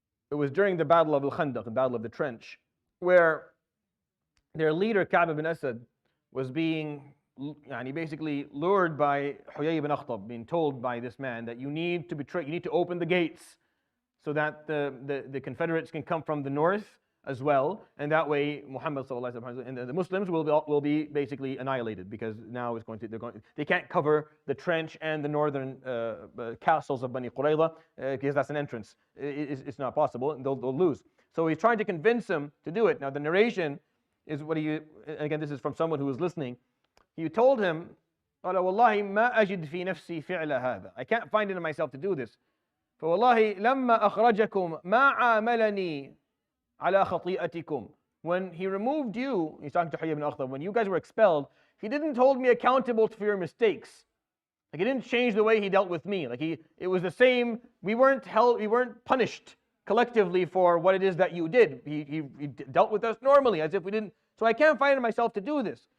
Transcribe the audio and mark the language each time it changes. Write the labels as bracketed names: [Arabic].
[English] it was during the Battle of Al-Khandaq, the Battle of the Trench, where their leader, Ka'b ibn Asad, was being basically lured by Huyay ibn Akhtab, being told by this man that you need to betray, you need to open the gates so that the Confederates can come from the north as well, and that way Muhammad and the Muslims will be basically annihilated, because now they can't cover the trench and the northern castles of Bani Qurayza, because that's an entrance. It's not possible, and they'll lose. So he's trying to convince him to do it. Now the narration is again, this is from someone who was listening. He told him, [Arabic] قال والله ما أجد في نفسي فعل هذا. [English] I can't find it in myself to do this. [Arabic] فوالله لما أخرجكم ما عاملني على خطيئتكم. [English] When he removed you, he's talking to Huyay ibn Akhtab, when you guys were expelled, he didn't hold me accountable for your mistakes. Like, he didn't change the way he dealt with me. Like, it was the same. We weren't punished collectively for what it is that you did. He dealt with us normally as if we didn't. So I can't find in myself to do this.